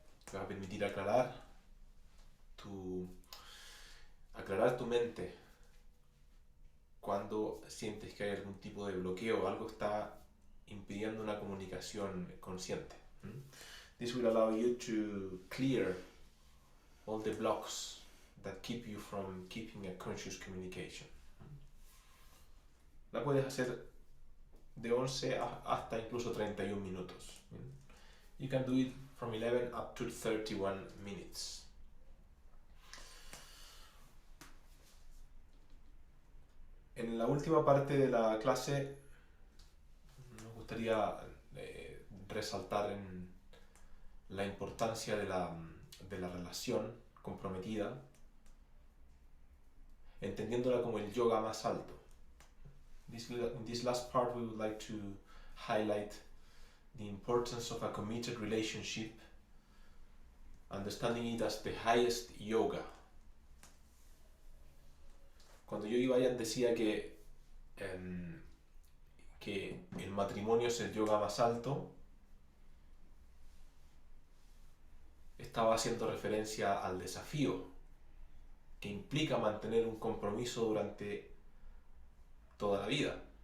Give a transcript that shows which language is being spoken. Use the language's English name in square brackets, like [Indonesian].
[Spanish] Te va a permitir aclarar tu mente cuando sientes que hay algún tipo de bloqueo, algo está impidiendo una comunicación consciente. [English] This will allow you to clear all the blocks that keep you from keeping a conscious communication. [Spanish] La puedes hacer de 11 hasta incluso 31 minutos. [English] You can do it from 11 up to 31 minutes. [Spanish] En la última parte de la clase nos gustaría resaltar en la importancia de la relación comprometida, entendiéndola como el yoga más alto. [English] In this last part we would like to highlight the importance of a committed relationship, understanding it as the highest yoga. [Spanish] Cuando Yogi Bhajan decía que el matrimonio es el yoga más alto, estaba haciendo referencia al desafío que implica mantener un compromiso durante toda la vida.